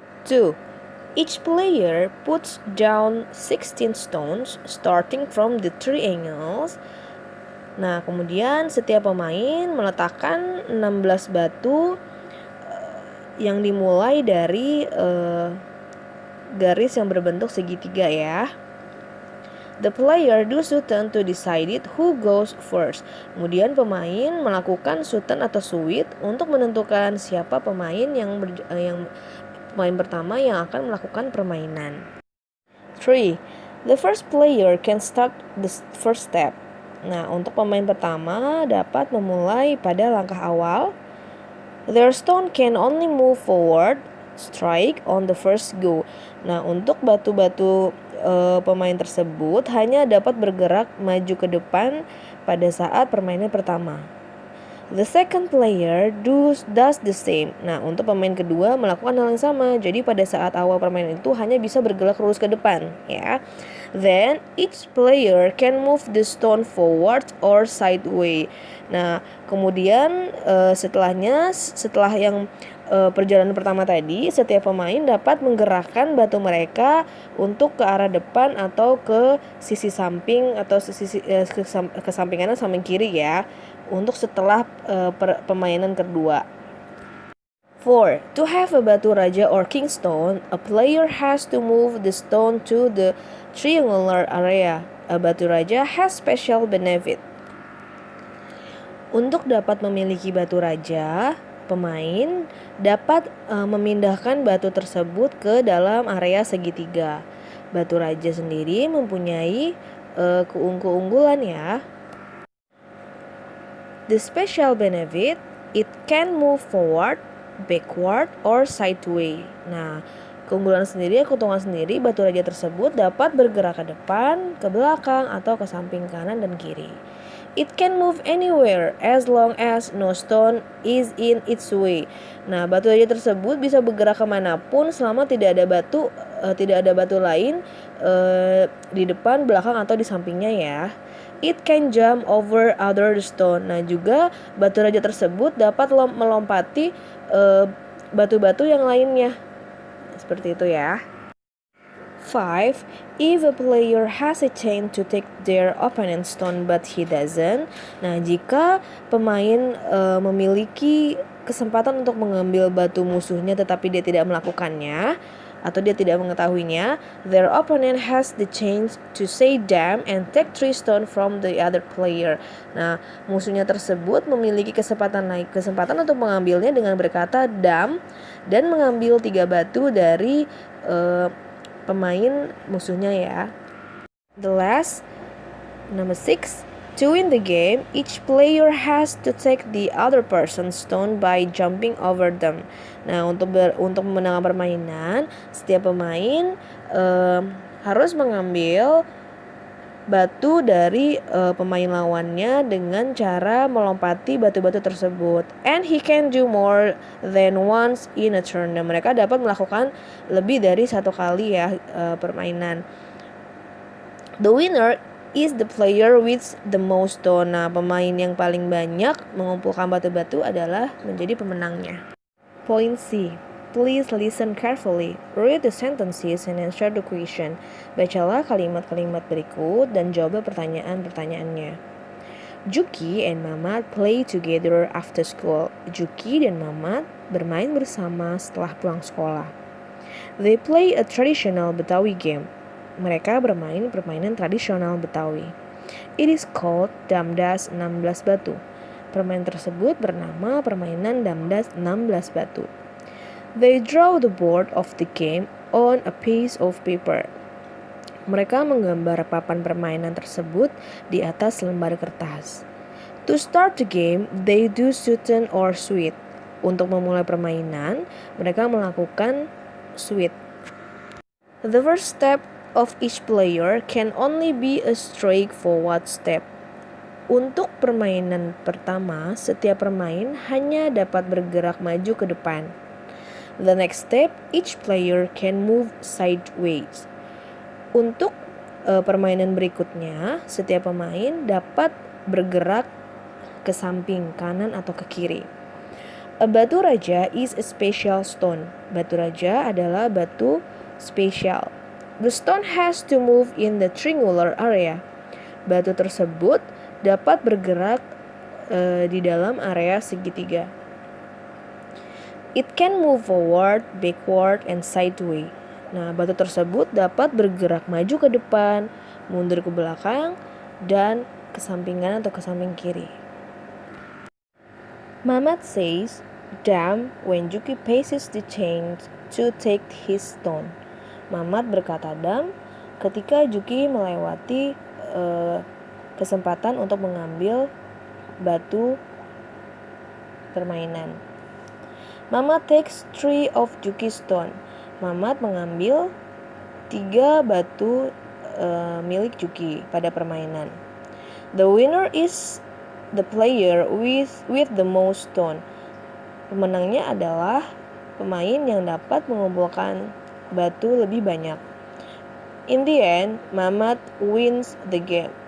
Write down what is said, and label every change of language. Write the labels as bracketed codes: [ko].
[en] 2. Each player puts down 16 stones starting from the triangles. [id] Nah, kemudian setiap pemain meletakkan 16 batu yang dimulai dari garis yang berbentuk segitiga ya. [en] The player do shooten to decide who goes first. [id] Kemudian pemain melakukan shooten atau suit untuk menentukan siapa pemain yang pemain pertama yang akan melakukan permainan. 3. [en] The first player can start the first step. [id] Nah, untuk pemain pertama dapat memulai pada langkah awal. [en] Their stone can only move forward, strike on the first go. [id] Nah, untuk batu-batu pemain tersebut hanya dapat bergerak maju ke depan pada saat permainan pertama. [en] The second player does the same. [id] Nah, untuk pemain kedua melakukan hal yang sama. Jadi pada saat awal permainan itu hanya bisa bergerak lurus ke depan, ya. [en] Then each player can move the stone forward or sideways. [id] Nah, kemudian setelah yang perjalanan pertama tadi, setiap pemain dapat menggerakkan batu mereka untuk ke arah depan atau ke sisi samping atau ke samping kanan samping kiri ya, untuk setelah permainan kedua. [en] 4. To have a batu raja or king stone, a player has to move the stone to the triangular area. A batu raja has special benefit. [id] Untuk dapat memiliki batu raja, pemain dapat memindahkan batu tersebut ke dalam area segitiga. Batu raja sendiri mempunyai keunggulan ya. [en] The special benefit, it can move forward, backward, or sideways. [id] Nah, keunggulan sendiri, keuntungan sendiri, batu raja tersebut dapat bergerak ke depan, ke belakang, atau ke samping kanan dan kiri. [en] It can move anywhere as long as no stone is in its way. [id] Nah, batu raja tersebut bisa bergerak kemanapun selama tidak ada batu lain di depan, belakang, atau di sampingnya ya. [en] It can jump over other stone. [id] Nah, juga batu raja tersebut dapat melompati batu-batu yang lainnya. Seperti itu ya. 5. [en] If a player has a chance to take their opponent's stone but he doesn't. [id] Nah, jika pemain memiliki kesempatan untuk mengambil batu musuhnya tetapi dia tidak melakukannya atau dia tidak mengetahuinya, [en] their opponent has the chance to say damn and take 3 stone from the other player. [id] Nah, musuhnya tersebut memiliki kesempatan untuk mengambilnya dengan berkata damn dan mengambil 3 batu dari pemain musuhnya ya. [en] The last, number 6. To win the game, each player has to take the other person's stone by jumping over them. [id] Nah, untuk memenangkan permainan, setiap pemain harus mengambil batu dari pemain lawannya dengan cara melompati batu-batu tersebut. [en] And he can do more than once in a turn. [id] Dan mereka dapat melakukan lebih dari satu kali ya permainan. [en] The winner is the player with the most stone. [id] Nah, pemain yang paling banyak mengumpulkan batu-batu adalah menjadi pemenangnya. [en] Point C. Please listen carefully. Read the sentences and answer the question. [id] Bacalah kalimat-kalimat berikut dan jawab pertanyaan-pertanyaannya. [en] Juki and Mamat play together after school. [id] Juki dan Mamat bermain bersama setelah pulang sekolah. [en] They play a traditional Betawi game. [id] Mereka bermain permainan tradisional Betawi. [en] It is called Damdas 16 Batu. [id] Permainan tersebut bernama permainan Damdas 16 Batu. [en] They draw the board of the game on a piece of paper. [id] Mereka menggambar papan permainan tersebut di atas lembar kertas. [en] To start the game, they do shooten or sweet. [id] Untuk memulai permainan, mereka melakukan sweet. [en] The first step of each player can only be a straightforward step. [id] Untuk permainan pertama, setiap pemain hanya dapat bergerak maju ke depan. [en] The next step, each player can move sideways. [id] Untuk permainan berikutnya, setiap pemain dapat bergerak ke samping, kanan atau ke kiri. [en] A batu raja is a special stone. [id] Batu raja adalah batu spesial. [en] The stone has to move in the triangular area. [id] Batu tersebut dapat bergerak di dalam area segitiga. [en] It can move forward, backward, and sideways. [id] Nah, batu tersebut dapat bergerak maju ke depan, mundur ke belakang, dan ke sampingan atau ke samping kiri. [en] Mamat says, damn when Juki passes the chain to take his stone. [id] Mamat berkata dam ketika Juki melewati kesempatan untuk mengambil batu permainan. [en] Mamat takes 3 of Juki's stone. [id] Mamat mengambil 3 batu milik Juki pada permainan. [en] The winner is the player with the most stone. [id] Pemenangnya adalah pemain yang dapat mengumpulkan batu lebih banyak. [en] In the end, Mamat wins the game.